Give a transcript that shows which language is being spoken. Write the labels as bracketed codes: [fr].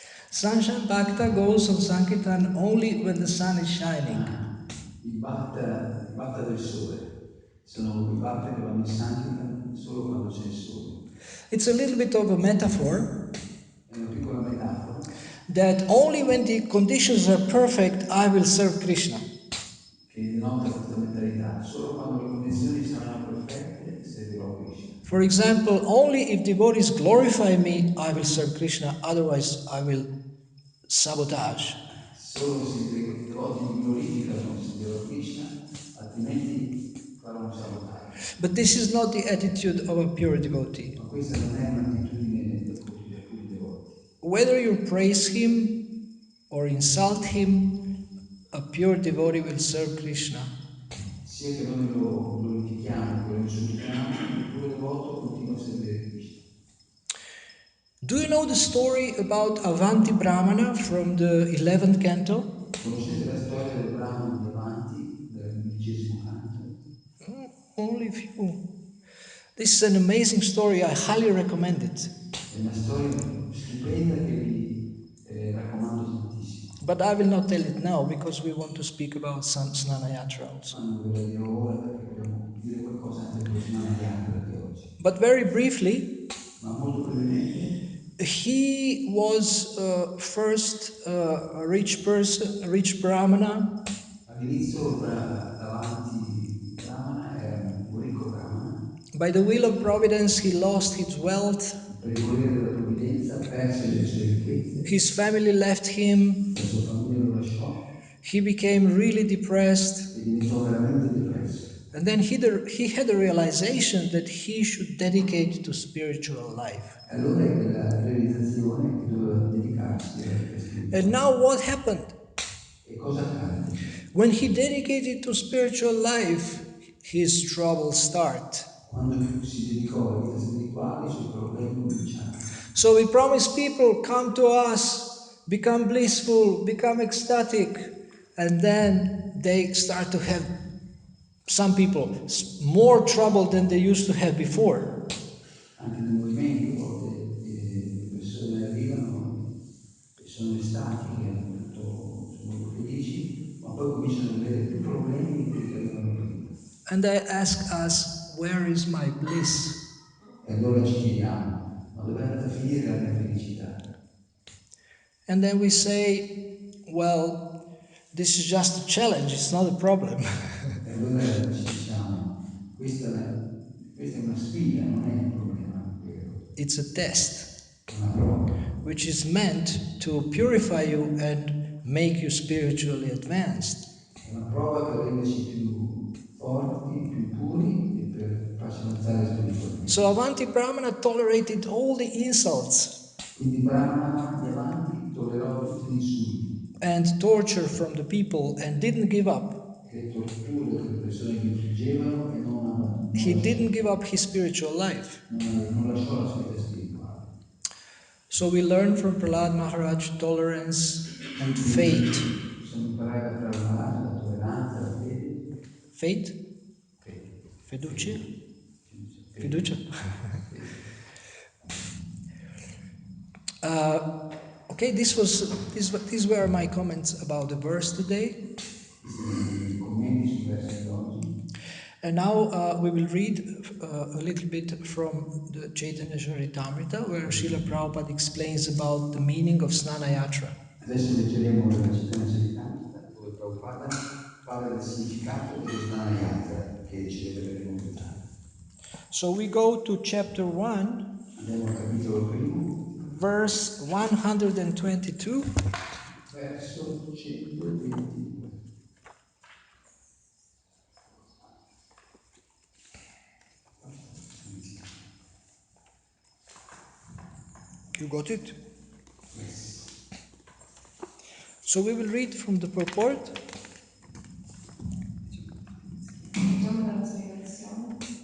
[en] Sunshine bhakta goes on Sankirtan only when the sun is shining. [it] Il bhakta del sole. Sono i bhakta che vanno in Sankirtan solo quando c'è il sole. [en] It's a little bit of a metaphor. [it] È una piccola metafora. [en] That only when the conditions are perfect, I will serve Krishna. [it] Che denota questa mentalità. Solo quando le condizioni saranno perfette servirò Krishna. [en] For example, only if devotees glorify me, I will serve Krishna. Otherwise, I will sabotage. [it] Solo se i devoti mi glorificano servirò Krishna, altrimenti farò un sabotaggio. [en] But this is not the attitude of a pure devotee. [it] Ma questa non è un'attitudine da puri devoti. [en] Whether you praise him or insult him, a pure devotee will serve Krishna. [it] Sia che noi lo glorifichiamo, che lo insultiamo, il puro devoto continua a servire Krishna. [en] Do you know the story about Avanti Brahmana from the 11th canto? [it] Conoscete la storia del Brahmana di Avanti, del 11° canto? [en] Only few. This is an amazing story. I highly recommend it. [it] È una storia stupenda che vi raccomando tantissimo. [en] But I will not tell it now because we want to speak about Snana Yatra also. [it] Ma non ve la dirò ora perché vogliamo dire qualcosa anche dello Snana Yatra di oggi. [en] But very briefly, [it] Ma molto brevemente, [en] he was first a rich person, a rich Brahmana. [it] all'inizio davanti Brahmana era un ricco Brahmana. [en] By the will of providence, he lost his wealth. [it] Per il volere della provvidenza perse le sue ricchezze. [en] His family left him. [it] La sua famiglia lo lasciò. [en] He became really depressed. [it] E diventò veramente depresso. [en] And then he had a realization that he should dedicate to spiritual life. [it] Allora ebbe la realizzazione che doveva dedicarsi alla vita spirituale. [en] And now what happened? [it] E cosa accade? [en] When he dedicated to spiritual life, his troubles start. [it] Quando si dedicò alla vita spirituale, i suoi problemi cominciarono. [en] So we promise people, come to us, become blissful, become ecstatic, and then they start to have, some people, more trouble than they used to have before. [it] Anche nel movimento, a volte le persone arrivano e sono estatiche, sono molto felici, ma poi cominciano ad avere più problemi di quelli che avevano prima. [en] And they ask us, where is my bliss? [it] E allora ci chiediamo, ma dove è andata a finire la mia felicità? [en] And then we say, well, this is just a challenge, it's not a problem. [it] E allora ci diciamo, questa è una sfida, non è un problema vero. [en] It's a test. [it] È una prova. [en] which is meant to purify you and make you spiritually advanced. [it] È una prova per renderci più forti, più puri e per farci avanzare spiritualmente. [en] So Avanti Brahmana tolerated all the insults [it] Quindi Brahmana di avanti tollerò tutti gli insulti [en] and torture from the people and didn't give up. [it] e le torture che le persone gli infliggevano e [en] He didn't give up his spiritual life. [it] non lasciò la sua vita spirituale. [en] So we learn from Prahlad Maharaj tolerance and faith. [it] Possiamo imparare da Prahlad Maharaj la tolleranza, la fede. [en] Faith? [it] Fede. Fiducia? Fede. Fiducia? [en] Okay, these were my comments about the verse today. [it] I commenti sul verso di oggi. [en] And now we will read a little bit from the Chaitanya Charitamrita, where Srila Prabhupada explains about the meaning of Snana Yatra. [it] Adesso leggeremo la Chaitanya Charitamrita, dove Prabhupada parla del significato dello Snana Yatra che celebreremo quest'anno. [en] So we go to chapter 1, [it] Andiamo al capitolo primo, [en] verse 122. [it] verso 122. [en] You got it? Yes. So we will read from the purport. [it] Leggiamo dalla spiegazione,